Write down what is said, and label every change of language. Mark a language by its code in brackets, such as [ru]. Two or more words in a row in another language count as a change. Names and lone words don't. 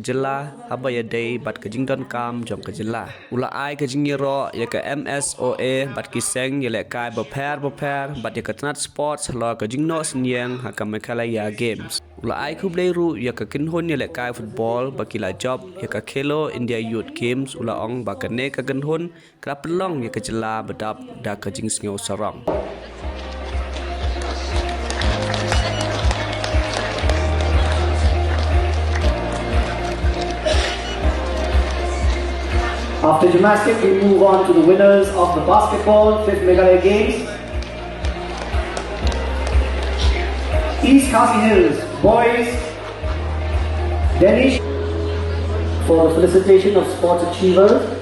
[kha] jela haba ya day bat ke jingdon kam jom ke jela ulai ke jingiro ya ke MSOA bat ki seng ya lekai boper bat ya ke Tenat Sports lo ke jingno senyeng ha ke Nongïalehkai Games ulai kublei ru ya ke kinhon ya lekai football bakila job ya ke Khelo India Youth Games ula ong bakane ke kinhon kra pelong ya ke jela bedap da ke jing sngo sarong. [en] After gymnastics, we move on to the winners of the basketball 5th Nongïalehkai Games. East Khasi Hills boys, Danish for the felicitation of sports achievers.